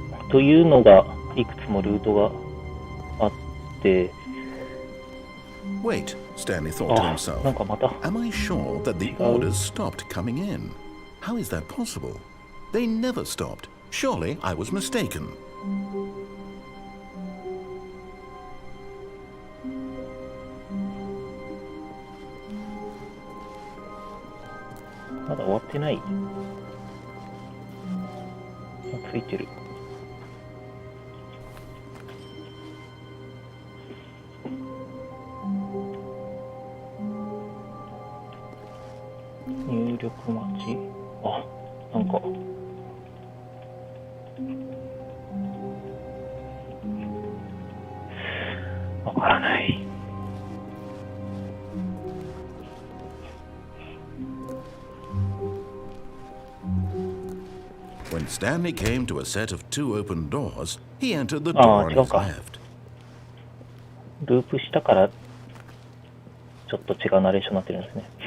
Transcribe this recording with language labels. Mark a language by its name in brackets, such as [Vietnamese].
[Japanese] というのがいくつもルートがあって、 [English] Wait, Stanley thought to himself. [Japanese] なんかまた [English] Am I sure that the orders stopped coming in? How is that possible? They never stopped. Surely I was mistaken. [Japanese] まだ終わってない。ついてる。入力待ち。あ、なんかわからない。 [English] When Stanley came to a set of 2 open doors, he entered the door on his left. [Japanese] ループしたからちょっと違うナレーションになってるんですね。